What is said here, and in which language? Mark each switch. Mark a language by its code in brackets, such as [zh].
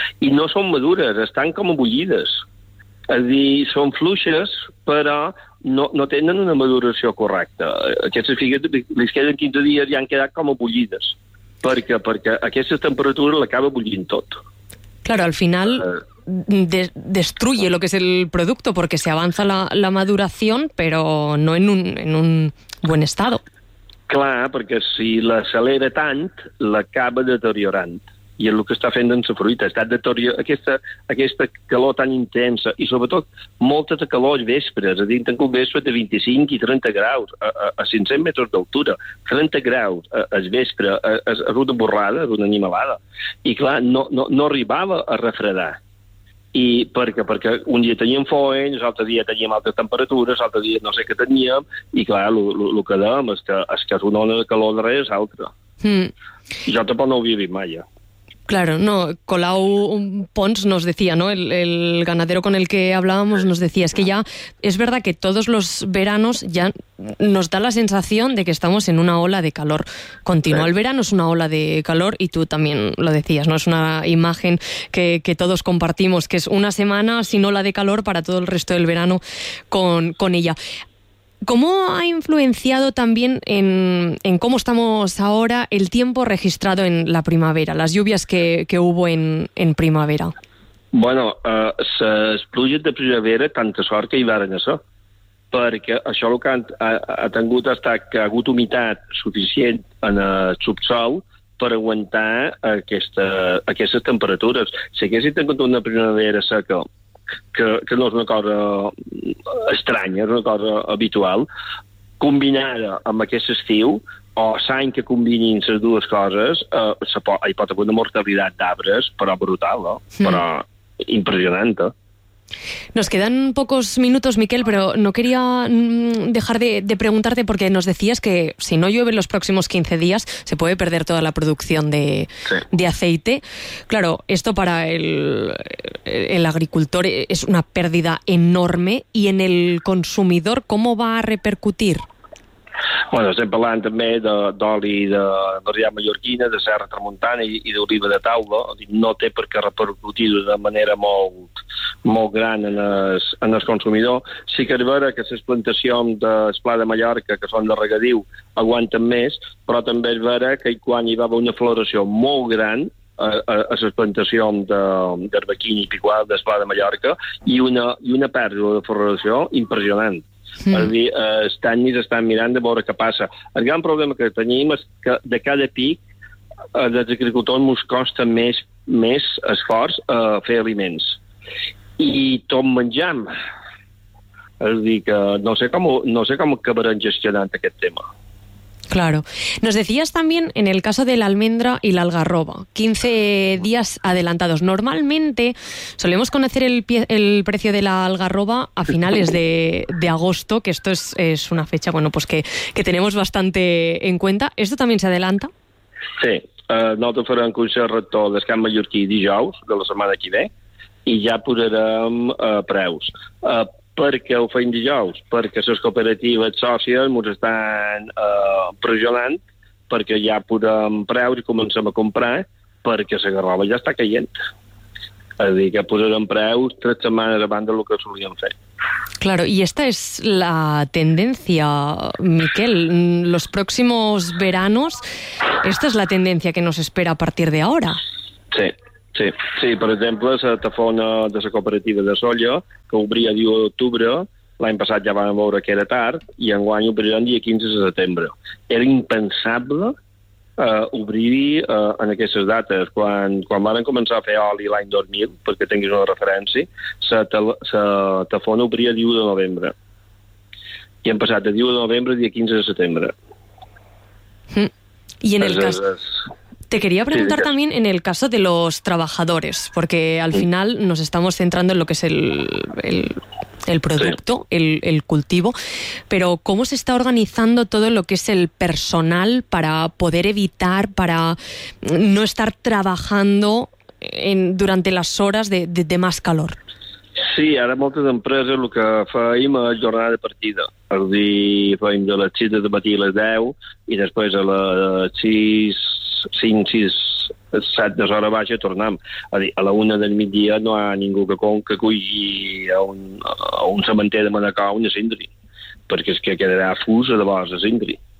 [ca] I no són madures, estan com abullides. És a dir, són fluixes, però no tenen una maduració correcta. Aquestes figues, li queden 15 dies i han quedat com abullides. Perquè aquesta temperatura l'acaba bullint tot. [es] Claro, al final destruye lo que es el producto porque se avanza la maduración, pero no en un buen estado. [ca] Clar, perquè si l'accelera tant, l'acaba deteriorant. I és el que està fent amb la fruita. Està deteriorant aquesta calor tan intensa i sobretot molta de calor a vespre. És a dir, tenc un vespre de 25 i 30 graus a 500 metres d'altura. 30 graus a vespre és una borrada, és una animalada. I clar, no arribava a refredar. I perquè un dia teníem foins, l'altre dia teníem altres temperatures, l'altre dia no sé què teníem, i clar, el que dèiem és que és una ona de calor darrere és altra. Jo tampoc no ho havia vist mai, ja. [es] Claro, no, Colau Pons nos decía, ¿no? El ganadero con el que hablábamos nos decía, es que ya es verdad que todos los veranos ya nos da la sensación de que estamos en una ola de calor. Continúa el verano, es una ola de calor, y tú también lo decías, ¿no? Es una imagen que todos compartimos, que es una semana sin ola de calor para todo el resto del verano con ella. ¿Cómo ha influenciado también en cómo estamos ahora el tiempo registrado en la primavera, las lluvias que hubo en primavera? [ca] Bueno, les pluges de primavera, tanta sort que hi varen a ser, perquè això el que ha tingut ha estat que ha hagut humitat suficient en el subsol per aguantar aquestes temperatures. Si haguéssim tingut una primavera seca, que no és una cosa estranya, és una cosa habitual, combinada amb aquest estiu, o l'any que combinin les dues coses, hi pot haver una mortalitat d'arbres, però brutal, no? Però impressionant. [es] Nos quedan pocos minutos, Miquel, pero no quería dejar de preguntarte, porque nos decías que si no llueve los próximos 15 días se puede perder toda la producción de aceite. Claro, esto para el agricultor es una pérdida enorme, y en el consumidor, ¿cómo va a repercutir? [ca] Bueno, estem parlant també d'oli de varietat mallorquina, de Serra Tramuntana i d'oliva de taula. No té per què repercutir de manera molt, molt gran en el consumidor. Sí que és vera que les plantacions d'Esplà de Mallorca, que són de regadiu, aguanten més, però també és vera que quan hi va haver una floració molt gran, a les plantacions d'Arbequín i Picuà d'Espà de Mallorca, i una pèrdua de floració impressionant. Mm. És a dir, els tècnics estan mirant de veure què passa. El gran problema que tenim és que de cada pic els agricultors ens costa més esforç a fer aliments. I tot menjam. És a dir, que no sé com acabarem gestionant aquest tema. [es] Claro. Nos decías también en el caso de la almendra y la algarroba, 15 días adelantados. Normalmente solemos conocer el precio de la algarroba a finales de agosto, que esto es una fecha, bueno, pues que tenemos bastante en cuenta. ¿Esto también se adelanta? [ca] Sí. [es] Nosotros [ca] farem consell rector del Camp Mallorquí dijous, de la setmana que ve, i ja posarem preus. Per què ho feim dijous? Perquè les cooperatives sòcies ens estan pressionant perquè ja podem preus i comencem a comprar perquè la garrova ja està caient. És a dir, que posarem preus 3 setmanes abans del que solíem fer. [es] Claro, y esta es la tendencia, Miquel, los próximos veranos, esta es la tendencia que nos espera a partir de ahora. [ca] Sí. Sí, per exemple, la tafona de la cooperativa de Solla, que obria dia 1 d'octubre, l'any passat ja vam veure que era tard, i enguany obriran dia 15 de setembre. Era impensable obrir en aquestes dates. Quan van començar a fer oli l'any 2000, perquè tinguis una referència, la tafona obria dia 1 de novembre. I hem passat de dia 1 de novembre a dia 15 de setembre. I en el cas... [es] Te quería preguntar también en el caso de los trabajadores, porque al final nos estamos centrando en lo que es el producto, el cultivo, pero ¿cómo se está organizando todo lo que es el personal para poder evitar, para no estar trabajando durante las horas de más calor? [ca] Sí, ara moltes empreses el que feim és jornada de partida. És a dir, feim de les 6 de matí a les 10 i després a les 6... 5, 6, 7 de l'hora baixa tornem. A dir, a la 1 del migdia no hi ha ningú que cuigui a un cementer de Manacor una cindri, perquè és que quedarà fusa de bosa cindri.